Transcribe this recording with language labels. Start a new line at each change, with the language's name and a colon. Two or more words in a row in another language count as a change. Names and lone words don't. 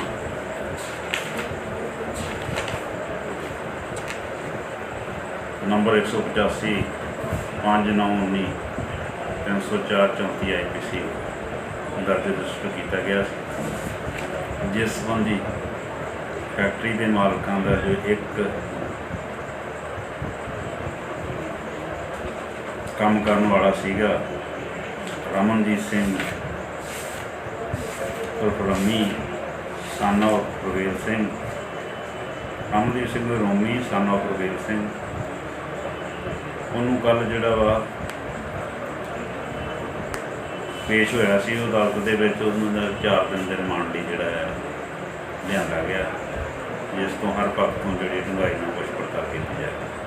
Punjabi: ਨੰਬਰ 185 5919 304 IPC ਦਰਜ ਰਜਿਸਟਰ ਕੀਤਾ ਗਿਆ ਸੀ, ਜਿਸ ਸੰਬੰਧੀ ਫੈਕਟਰੀ ਦੇ ਮਾਲਕਾਂ ਦਾ ਜੋ ਇੱਕ ਕੰਮ ਕਰਨ ਵਾਲਾ ਸੀਗਾ ਰਮਨਜੀਤ ਸਿੰਘ ਉਰਫ ਰਮੀ
English: son of
Punjabi: ਪ੍ਰਵੇਲ ਸਿੰਘ, ਰਮਨਜੀਤ ਸਿੰਘ ਰੋਮੀ
English: son of
Punjabi: ਪ੍ਰਵੇਲ ਸਿੰਘ। ਉਹਨੂੰ ਕੱਲ੍ਹ ਜਿਹੜਾ ਵਾ ਪੇਸ਼ ਹੋਇਆ ਸੀ ਉਹ ਅਦਾਲਤ ਦੇ ਵਿੱਚ, ਉਹਨਾਂ ਦਾ 4 ਦਿਨ ਦੇ ਰਿਮਾਂਡ ਲਈ ਜਿਹੜਾ ਹੈ ਲਿਆਂਦਾ ਗਿਆ, ਜਿਸ ਤੋਂ ਹਰ ਪੱਖ ਤੋਂ ਜਿਹੜੀ ਡੂੰਘਾਈ ਨਾਲ ਪੁੱਛ ਪੜਤਾਲ ਕੀਤੀ ਜਾਏ।